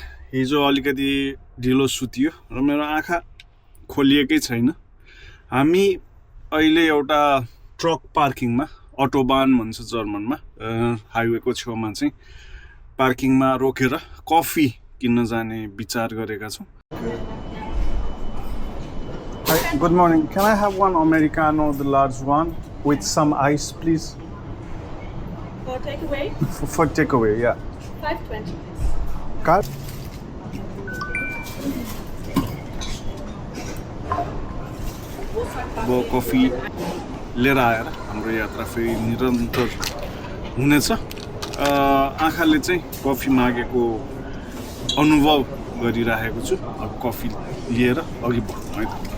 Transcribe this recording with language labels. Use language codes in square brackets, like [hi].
[ne] हिजो अलिकति ढिलो सुतियो र मेरो आँखा खोलिएकै छैन। हामी अहिले एउटा ट्रक पार्किङमा, अटोबान भन्छ जर्मनमा, हाइवेको छेउमा चाहिँ पार्किङमा रोकेर कफी किन्न जाने विचार गरेका छौं। [en] Hi, good morning. Can I have one Americano, the large one, with some ice, please? For takeaway? For takeaway, yeah. 5.20. Card? [ne] वो कफी लिएर आएर हाम्रो यात्रा फेरि निरन्तर हुनेछ। आँखाले चाहिँ कफी मागेको अनुभव गरिरहेको छु। अब कफी लिएर अघि बढ्नु है त।